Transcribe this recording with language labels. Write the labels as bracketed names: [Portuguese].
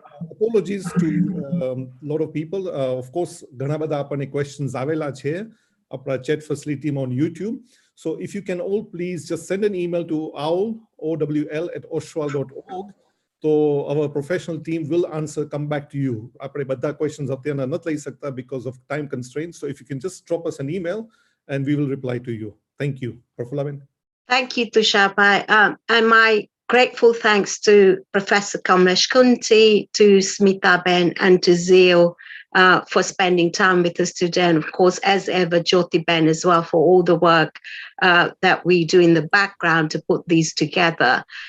[English] Apologies to a lot of people. Of course, [Gujarati] ઘણા બધા આપણને [English] questions [Gujarati] આવેલા છે આપણા [English] chat facility on YouTube. So if you can all please just send an email to owl@oshwal.org. So our professional team will come back to you. [Gujarati] આપણે બધા questions અત્યારના નથી લઈ શકતા [English] because of time constraints. So if you can just drop us an email and we will reply to you. Thank you. Prafulaben. Thank you, Tushar Bhai. And my grateful thanks to Professor Kamlesh Kunthi, to Smita Ben, and to Zeel for spending time with us today. And of course, as ever, Jyoti Ben as well for all the work that we do in the background to put these together.